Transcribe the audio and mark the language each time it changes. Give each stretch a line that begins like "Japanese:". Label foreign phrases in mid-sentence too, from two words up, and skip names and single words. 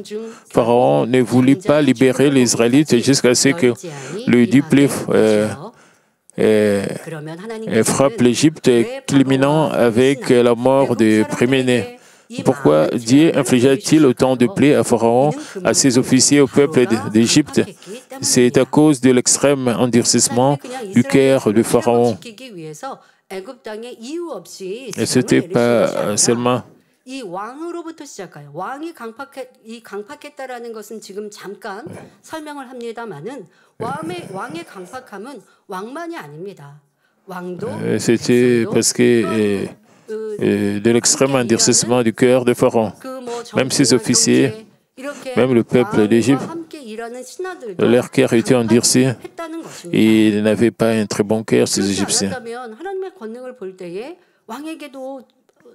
French: Pharaon ne voulut pas libérer les Israélites jusqu'à ce que le duplé frappe l'Égypte, culminant avec la mort des premiers-nés. Pourquoi Dieu infligea-t-il autant de plaies à Pharaon, à ses officiers, au peuple d'Égypte? C'est à cause de l'extrême endurcissement du cœur de Pharaon. Et ce n'était pas seulement
Korean: 이 왕으로부터 시작해요. 왕이 강팍했다라는 것은 지금 잠깐 설명을 합니다만은 왕의 강팍함은 왕만이 아닙니다. 왕도
French: c'était parce que de l'extrême endurcissement du cœur de Pharaon. Même ses officiers, même le peuple d'Égypte, leur cœur était endurci et ils n'avaient pas un très bon cœur, ces Égyptiens.